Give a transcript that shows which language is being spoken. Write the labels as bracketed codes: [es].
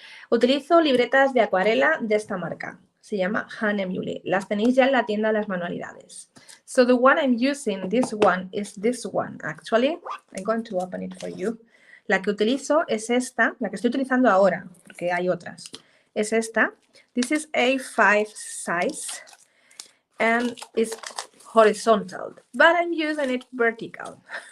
[es] Utilizo libretas de acuarela de esta marca. Se llama Hahnemühle. Las tenéis ya en la tienda de las manualidades. [en] So the one I'm using, this one, is this one, actually. I'm going to open it for you. [es] La que utilizo es esta, la que estoy utilizando ahora, porque hay otras. Es esta. [en] This is A5 size, and it's horizontal, but I'm using it vertical.